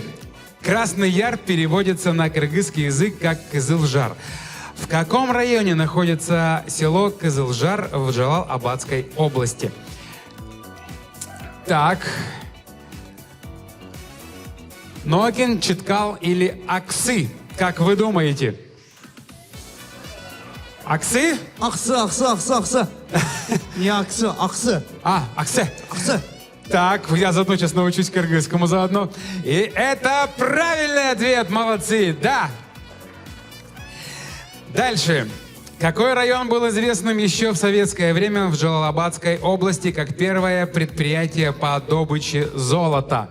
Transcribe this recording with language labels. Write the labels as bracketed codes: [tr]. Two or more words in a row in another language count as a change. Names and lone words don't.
[ru] Красный Яр переводится на кыргызский язык как Кызылжар. В каком районе находится село Кызылжар в Джалал-Абадской области? Так. Нокин, Читкал или Аксы? Как вы думаете? Аксы? Аксы. Не Аксы, Аксы. Аксы. Так, я заодно сейчас научусь кыргызскому заодно. И это правильный ответ, молодцы, да. Дальше. Какой район был известным еще в советское время в Джалал-Абадской области как первое предприятие по добыче золота?